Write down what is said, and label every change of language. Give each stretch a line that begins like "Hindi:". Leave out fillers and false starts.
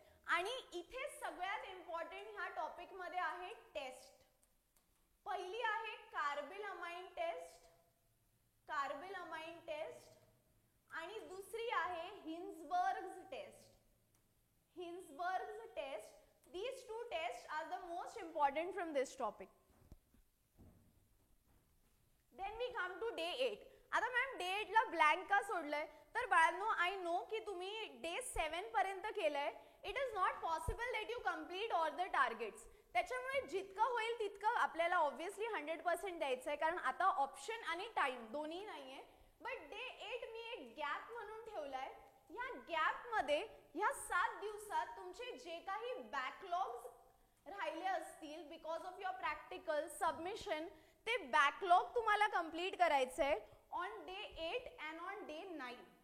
Marathi: आणि इथे सगळ्यात इम्पॉर्टंट ह्या टॉपिक मध्ये आहे टेस्ट. पहिली आहे carbyl amine taste, carbyl amine taste. आणि दुसरी आहे हिन्सबर्ग्स taste, हिन्सबर्ग्स taste.
English: These two tests are the most important from this topic. Then we come to day 8.
Marathi: आता मॅम डे 8 ला ब्लँक का सोडलंय? तर बाळांनो
English: I know
Marathi: की तुम्ही डे 7 पर्यंत केलंय.
English: It is not possible that you complete all the targets.
Marathi: त्याच्यामुळे जितकं होईल तितकं आपल्याला ऑब्व्हियसली 100% द्यायचं आहे, कारण आता ऑप्शन आणि टाइम दोन्ही नाहीये. बट डे 8 मी एक गॅप म्हणून ठेवलाय. या गॅप मध्ये या 7 दिवसात तुमचे जे काही बॅकलॉग्स राहिले असतील
English: because of your practical submission,
Marathi: ते बॅकलॉग तुम्हाला कंप्लीट करायचंय
English: On day 8 and on day 9.